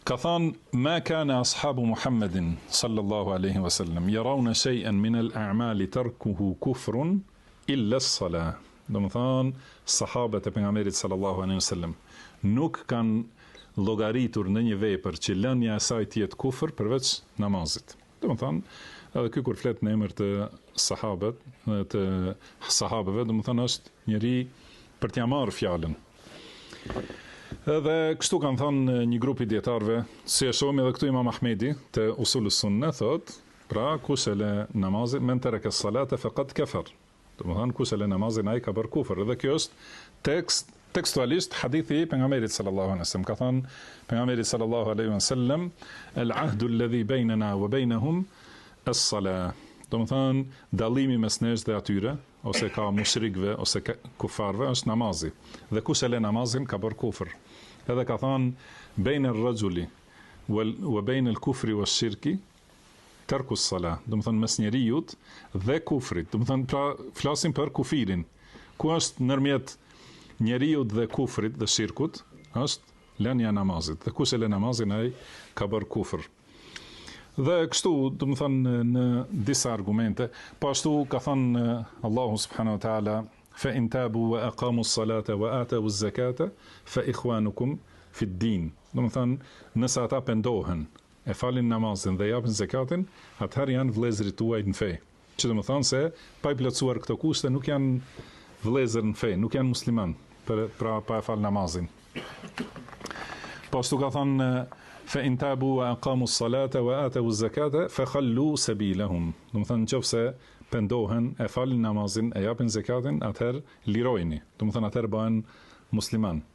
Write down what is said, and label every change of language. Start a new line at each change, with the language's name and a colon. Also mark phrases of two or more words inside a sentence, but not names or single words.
Albanian: Ka thënë
Arabic: ما كان أصحاب محمد صلى الله عليه وسلم يرون شيئا من الأعمال تركه كفر إلا الصلاة.
Albanian: Domethënë sahabët e pejgamberit
Arabic: صلى الله عليه وسلم
Albanian: nuk kanë llogaritur në një vepër që lënia e saj të jetë kufër përveç namazit. Domethënë edhe ky kur flet në emër të sahabëve, domethënë është njëri për t'ia marrë fjalën. Edhe kështu kanë thënë një grup i dietarëve, si e shohim edhe këtu Imam Ahmedi te Usulus Sunne thot, pra kush e lë namazin
Arabic: من ترك الصلاة فقد كفر.
Albanian: Domethënë kush e lë namazin ai ka bërë kufër. Dhe kjo është tekstualisht hadithi i pejgamberit
Arabic: صلى الله عليه وسلم.
Albanian: Ka thënë pejgamberi
Arabic: صلى الله عليه وسلم العهد الذي بيننا وبينهم الصلاة.
Albanian: Domethënë dallimi mes nesh dhe atyre, ose ka mushrikëve ose kufarëve, është namazi. Dhe kush e lë namazin ka bërë kufër. Edhe ka thënë
Arabic: بين الرجل وبين الكفر والشرك ترك الصلاة.
Albanian: Domethënë mes njerijut dhe kufrit. Domethënë pra flasim për kufirin. Ku është ndërmjet njeriut dhe kufrit dhe shirkut, është lënia e namazit. Dhe kush e lë namazin ai ka bërë kufër. Dhe kështu, domethënë në disa argumente, po ashtu ka thënë Allahu
Arabic: سبحانه وتعالى فإن تابوا وأقاموا الصلاة وآتوا الزكاة فإخوانكم في الدين.
Albanian: Domethënë nëse ata pendohen, e falin namazin dhe japin zakatin, atëherë janë vëllezërit tuaj në fe. Që domethënë se pa i plotësuar këto kushte nuk janë vëllezër në fe, nuk janë musliman, pra pa e fal namazin. Po ashtu ka thënë
Arabic: فإن تابوا وأقاموا الصلاة وآتوا الزكاة فخلوا سبيلهم.
Albanian: Domethënë nëse pendohen, e falin namazin, e japin zakatin, atëherë lirojini. Domethënë atëherë bëhen musliman.